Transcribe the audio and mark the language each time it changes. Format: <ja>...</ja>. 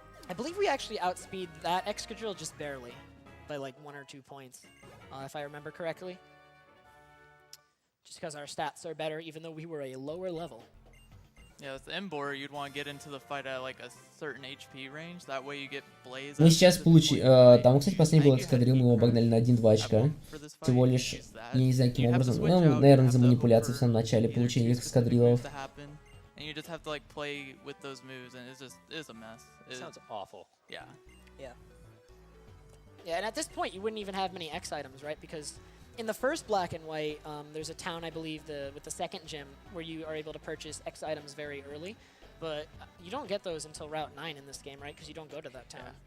<en>I believe we actually outspeed that Excadrill just barely, by like 1 or 2 points, if I remember correctly. Just because our stats are better, even though we were a lower level. Yeah, with Embor, you'd want to get into the fight at like a certain HP range. That way you get Blaze.</en> <ru>Мы сейчас получили... Там, кстати, последний был Excadrill, мы его обогнали на 1-2 очка. Всего лишь, я не знаю, каким образом. Ну, наверное, за манипуляции в самом начале получения Excadrill'ов.</ru> <en>And you just have to like play with those moves, and it's a mess. It sounds awful. Yeah, and at this point, you wouldn't even have many X items, right? Because in the first Black and White, there's a town, I believe, with the second gym, where you are able to purchase X items very early, but you don't get those until Route 9 in this game, right? Because you don't go to that town.</en>